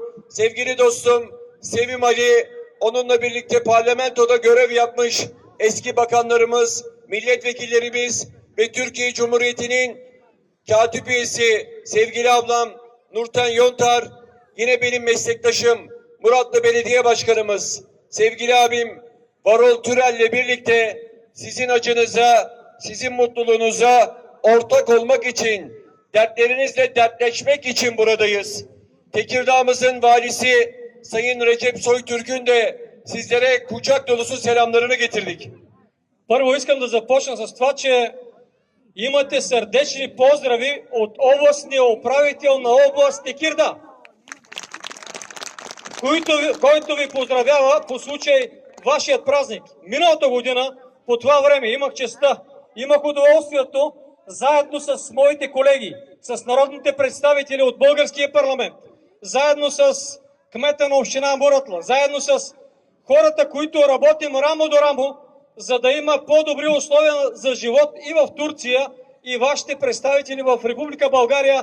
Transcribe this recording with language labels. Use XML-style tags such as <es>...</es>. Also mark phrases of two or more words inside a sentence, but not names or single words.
<tr>Sevgili dostum Sevim Ali, onunla birlikte parlamentoda görev yapmış eski bakanlarımız, milletvekillerimiz ve Türkiye Cumhuriyeti'nin katip üyesi sevgili ablam Nurten Yontar, yine benim meslektaşım Muratlı Belediye Başkanımız, sevgili abim Varol Türel'le birlikte sizin acınıza, sizin mutluluğunuza ortak olmak için, dertlerinizle dertleşmek için buradayız. Tekirdağ'ımızın valisi Sayın Recep Soytürk'ün de sizlere kucak dolusu selamlarını getirdik.</tr> <bg>Първо искам да започна с това, че имате сърдечни поздрави от областния управител на област Текирда, който ви поздравява по случай вашият празник. Миналата година по това време имах честта, имах удоволствието заедно с моите колеги, с народните представители от българския парламент, заедно с кмета на община Муратла, заедно с хората, които работим рамо до рамо, за да има по-добри условия за живот и в Турция, и вашите представители в Република България.</bg>